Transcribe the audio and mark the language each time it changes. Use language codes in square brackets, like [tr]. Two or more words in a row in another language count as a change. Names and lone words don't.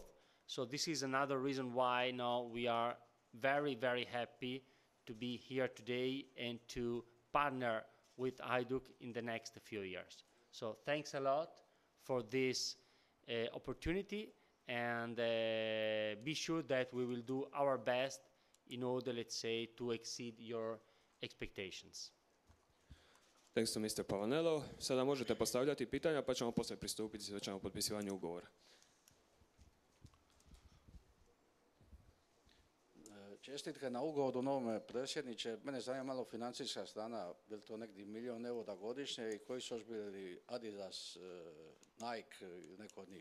[en] So this is another reason why now we are very, very happy to be here today and to partner with Hajduk in the next few years. So thanks a lot for this opportunity, and be sure that we will do our best in order, let's say, to exceed your expectations. Thanks to Mr. Pavanello. [hr] Sada možete postavljati pitanja, pa ćemo poslije pristupiti svečanom potpisivanju ugovora. Čestitke na ugovoru novome predsjedniče. Mene zanima malo financijska strana, je li to negdje €1 milijun godišnje i koji su još bili Adidas, Nike ili neko od njih?